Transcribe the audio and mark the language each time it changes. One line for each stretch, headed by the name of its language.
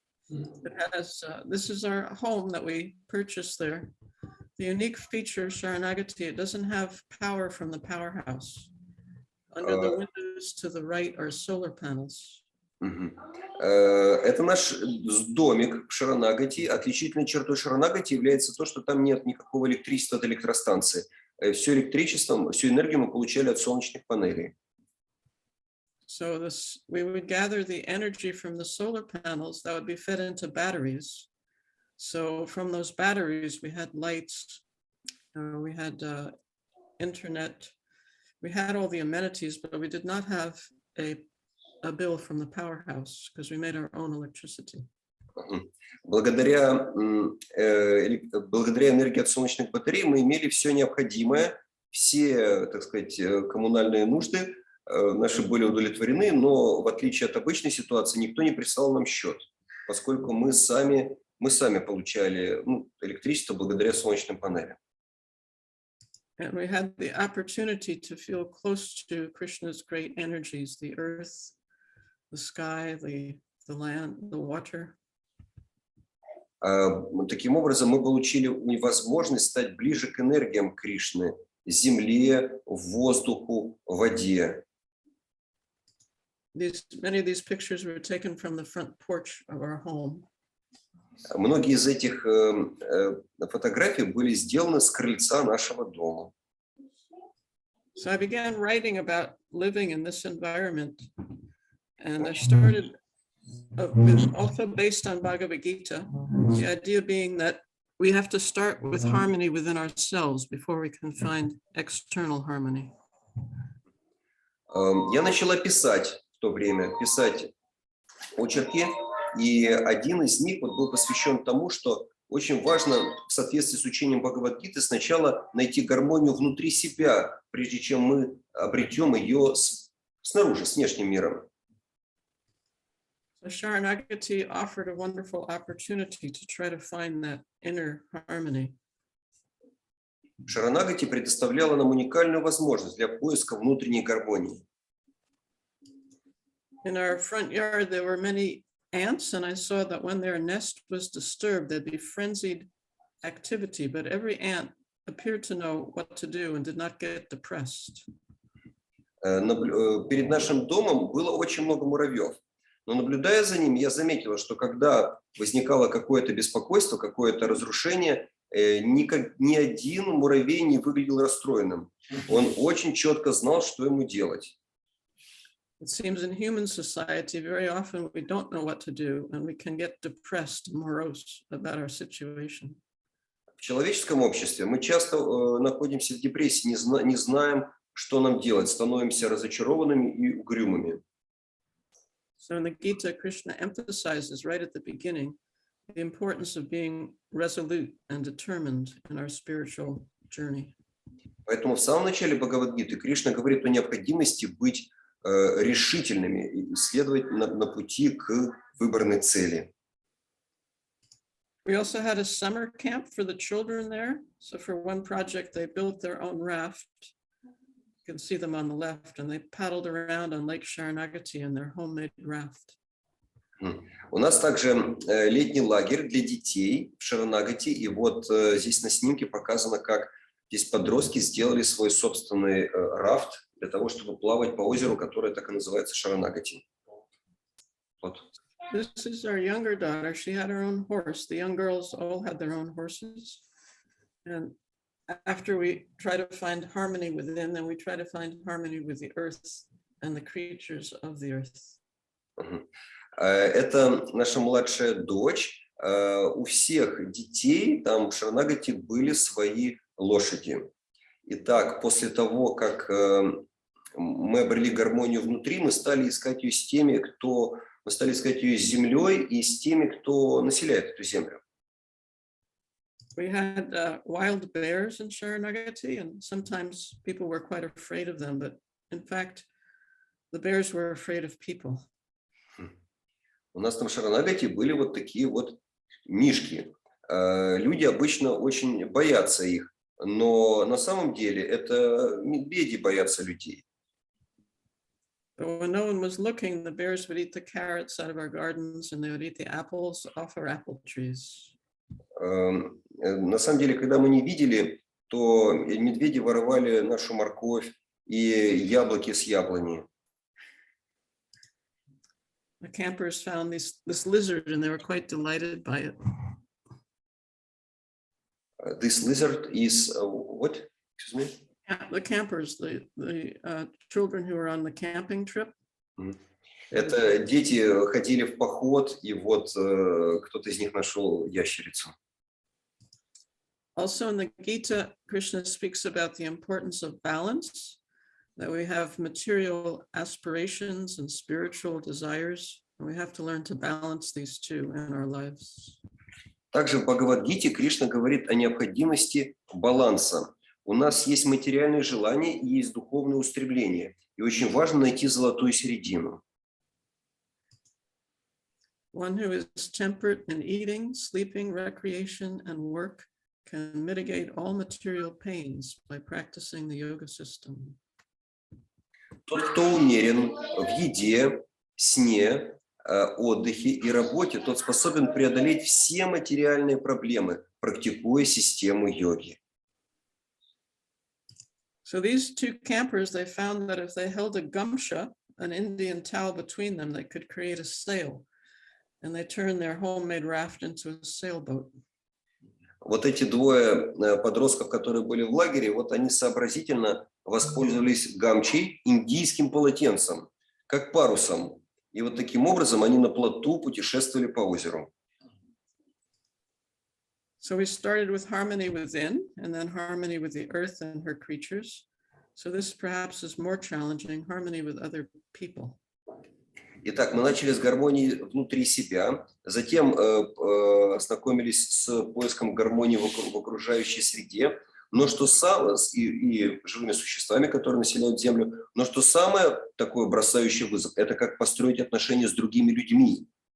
English: It has, this is our home that we purchased there. The unique feature of Sharanagati, it doesn't have power from the powerhouse. Under the windows to the right are solar panels.
Russian: Это наш домик в Шаранагати. Отличительной чертой Шаранагати является то, что там нет никакого электричества от электростанции. Все электричество, всю энергию мы получали от солнечных панелей.
English: So we would gather the energy from the solar panels that would be fed into batteries. So from those batteries, we had lights, we had internet, we had all the amenities, but we did not have a bill from the powerhouse because we made our own electricity.
Russian: Благодаря энергии от солнечных батарей мы имели все необходимое, все, так сказать, коммунальные нужды наши были удовлетворены, но в отличие от обычной ситуации никто не прислал нам счет, поскольку мы сами получали электричество благодаря солнечным панелям.
English: And we had the opportunity to feel close to Krishna's great energies, the earth, the sky, the land, the water.
Russian: Таким образом, мы получили возможность стать ближе к энергиям Кришны, земле, воздуху, воде.
English: Many of these pictures were taken from the front porch of our home.
Russian: Многие из этих фотографий были сделаны с крыльца нашего дома.
English: So I began writing about living in this environment, and I started also based on Bhagavad Gita, the idea being that we have to start with harmony within ourselves before we can find external harmony.
Russian: Я начала писать в то время, писать очерки, и один из них был посвящен тому, что очень важно в соответствии с учением Бхагавад-гиты сначала найти гармонию внутри себя, прежде чем мы обретем ее снаружи, с внешним миром.
English: So Sharanagati offered a wonderful opportunity to try to find that inner harmony.
Russian: Шаранагати предоставляла нам уникальную возможность для поиска внутренней гармонии.
English: In our front yard, there were many ants, and I saw that when their nest was disturbed, there'd be frenzied activity, but every ant appeared to know what to do and did not get depressed.
Russian: Перед нашим домом было очень много муравьев, но наблюдая за ними, я заметила, что когда возникало какое-то беспокойство, какое-то разрушение, ни один муравей не выглядел расстроенным. Он очень четко знал, что ему делать.
English: It seems in human society, very often we don't know what to do, and we can get depressed and morose about our situation.
Russian: В человеческом обществе мы часто находимся в депрессии, не знаем, что нам делать, становимся разочарованными и угрюмыми.
English: So in the Gita, Krishna emphasizes right at the beginning the importance of being resolute and determined in our spiritual journey.
Russian: Поэтому в самом начале Бхагавад-гиты Кришна говорит о необходимости быть решительными и следовать на пути к выбранной цели.
English: We also had a summer camp for the children there. So for one project, they built their own raft. You can see them on the left, and they paddled around on Lake Sharanagati in their homemade raft.
Russian: У нас также летний лагерь для детей в Шаранагати, и вот здесь на снимке показано, как здесь подростки сделали свой собственный рафт для того, чтобы плавать по озеру, которое так и называется Шаранагати. Вот.
English: This is our younger daughter. She had her own horse. The young girls all had their own horses. And after we try to find harmony within, then we try to find harmony with the earth and the creatures of the earth.
Russian: Это наша младшая дочь. У всех детей там в Шаранагати были свои лошади. Итак, после того, как мы обрели гармонию внутри, мы стали искать ее с теми, мы стали искать ее с землей и с теми, кто населяет эту землю.
English: We had wild bears in Sharanagati, and sometimes people were quite afraid of them, but in fact, the bears were afraid of people.
Russian: У нас там в Шаранагати были вот такие вот мишки. люди обычно очень боятся их, но на самом деле это медведи боятся людей.
English: But when no one was looking, the bears would eat the carrots out of our gardens and they would eat the apples off our apple trees.
Russian: На самом деле, когда мы не видели, то медведи воровали нашу морковь и яблоки с яблони.
English: The campers found this lizard and they were quite delighted by it. This lizard is what? Excuse me? The campers, the children who were on the camping trip.
Russian: Это дети ходили в поход, и вот кто-то из них нашел ящерицу.
English: Also in the Gita, Krishna speaks about the importance of balance, that we have material aspirations and spiritual desires, and we have to learn to balance these two in our lives.
Russian: Также в Бхагавад-гите Кришна говорит о необходимости баланса. У нас есть материальные желания и есть духовные устремления, и очень важно найти золотую середину.
English: One who is temperate in eating, sleeping, recreation, and work can mitigate all material pains by practicing the yoga system.
Russian: Тот, кто умерен в еде, сне, отдыхе и работе, тот способен преодолеть все материальные проблемы, практикуя систему йоги.
English: So these two campers, they found that if they held a gamsha, an Indian towel between them, they could create a sail. And they turned their homemade raft into a sailboat.
Russian: Вот эти двое подростков, которые были в лагере, вот они сообразительно воспользовались гамчей, индийским полотенцем, как парусом. И вот таким образом они на плоту путешествовали по озеру.
English: So we started with harmony within and then harmony with the earth and her creatures. So this perhaps is more challenging, harmony with other people.
Russian: Итак, мы начали с гармонии внутри себя, затем ознакомились с поиском гармонии в окружающей среде, но что и живыми существами, которые населяют Землю, но что самое такое бросающее вызов, это как построить отношения с другими людьми.